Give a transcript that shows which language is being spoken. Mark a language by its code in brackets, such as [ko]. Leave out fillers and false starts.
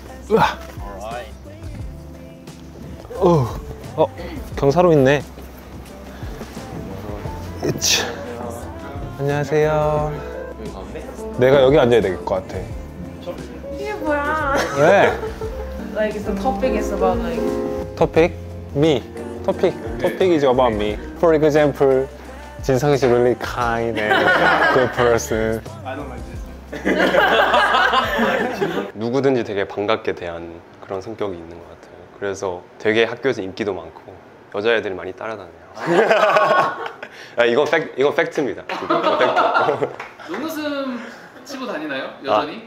[ko] 으아. 경사로 있네. 으치. 안녕하세요. 내가 여기 앉아야 될 것 같아. 이게 뭐야? 왜? [en] Like the topic is about like Topic? Me. Topic is about me. For example, 진성 is really kind and good person. [ko] 누구든지 되게 반갑게 대한 그런 성격이 있는 것 같아요. 그래서 되게 학교에서 인기도 많고 여자애들이 많이 따라다녀요. 이건 팩트입니다. 이건 팩트. 눈웃음 치고 다니나요? 여전히?